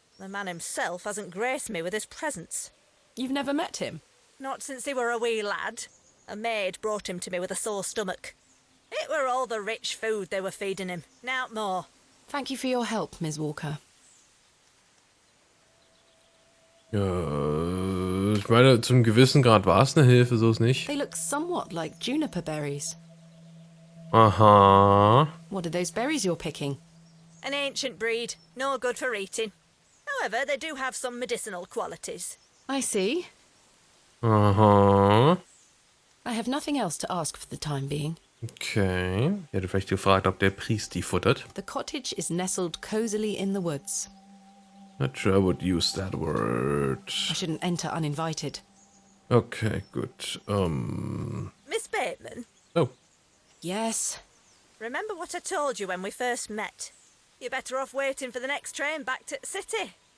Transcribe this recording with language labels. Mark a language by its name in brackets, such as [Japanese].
[English] The man himself hasn't graced me with his presence. You've never met him? Not since he were a wee lad. A maid brought him to me with a sore stomach. It were all the rich food they were feeding him, nowt more. Thank you for your help, Ms. Walker. [German] Ja, ich meine, zum gewissen Grad war es eine Hilfe, so ist nicht. [English] They look somewhat like juniper berries. Aha. What are those berries you're picking? An ancient breed, no good for eating. However, they do have some medicinal qualities. I see. Aha. I have nothing else to ask for the time being. Okay. [German] Ich hätte vielleicht gefragt, ob der Priest die futtert. [English] The cottage is nestled cosily in the woods. Not sure I would use that word. I shouldn't enter uninvited. [German] Okay, gut. [English] Miss Bateman? Oh. Yes? Remember what I told you when we first met? You're better off waiting for the next train back to the city.